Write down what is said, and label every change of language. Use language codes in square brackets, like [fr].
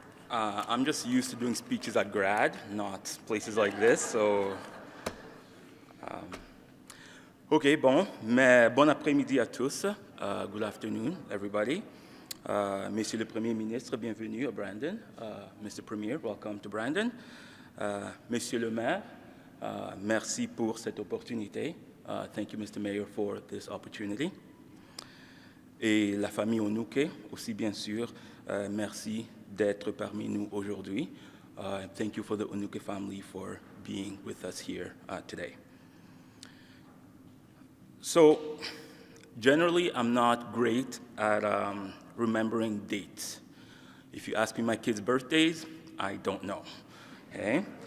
[en] I'm just used to doing speeches at grad, not places like this, so... [fr] OK, bon après-midi à tous. [en] Good afternoon, everybody. [fr] Monsieur le Premier ministre, bienvenue à Brandon. [en] Mr. Premier, welcome to Brandon. [fr] Monsieur le maire, merci pour cette opportunité. [en] Thank you, Mr. Mayor, for this opportunity. [fr] Et la famille Onouké, aussi bien sûr, merci d'être parmi nous aujourd'hui. [en] Thank you for the Onouké family for being with us here today. So, generally, I'm not great at remembering dates. If you ask me my kids' birthdays, I don't know, okay?